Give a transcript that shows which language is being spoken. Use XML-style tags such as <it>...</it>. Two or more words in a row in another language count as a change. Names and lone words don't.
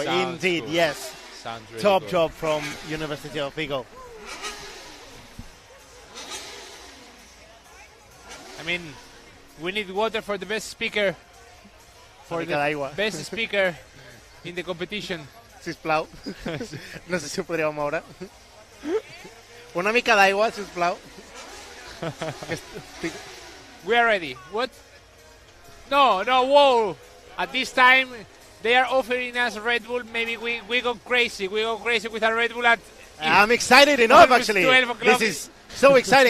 <en>Sounds Indeed, cool. yes. Sounds really Top cool. job from University of Vigo. I mean, we need water for the best speaker. For the</en> <ca>Aigua.</ca> <en>best speaker in the competition.</en> <ca>Sisplau. No sé si ho podríeu moure. Una mica d'aigua, sisplau.</ca> <en>We are ready. What? No, whoa. At this time, they are offering us Red Bull. Maybe we go crazy. We go crazy with a Red Bull at... I'm excited enough, Almost actually. 12 o'clock. This is so exciting.</en>